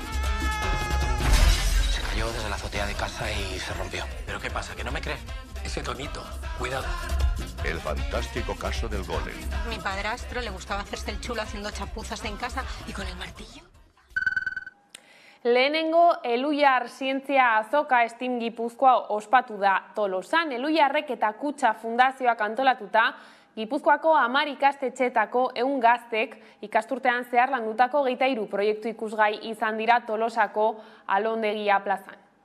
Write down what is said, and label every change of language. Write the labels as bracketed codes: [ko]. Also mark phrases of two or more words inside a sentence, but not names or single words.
[es] Desde la azotea de casa y se rompió. ¿Pero qué pasa? ¿Que no me cree? Ese tonito. Cuidado. El fantástico caso del golem. Mi padrastro le gustaba hacerse el chulo haciendo chapuzas en casa y con el martillo. [eu] Lehenengo Eluyar zientzia azoka Steam Gipuzkoa ospatu da Tolosan. Eluyarrek eta Kutxa Fundazioak antolatuta Gipuzkoako 10 ikastetxeetako 100 gaztek ikasturtean zehar landutako 23 proiektu ikusgai izan dira Tolosako Alondegia plazan.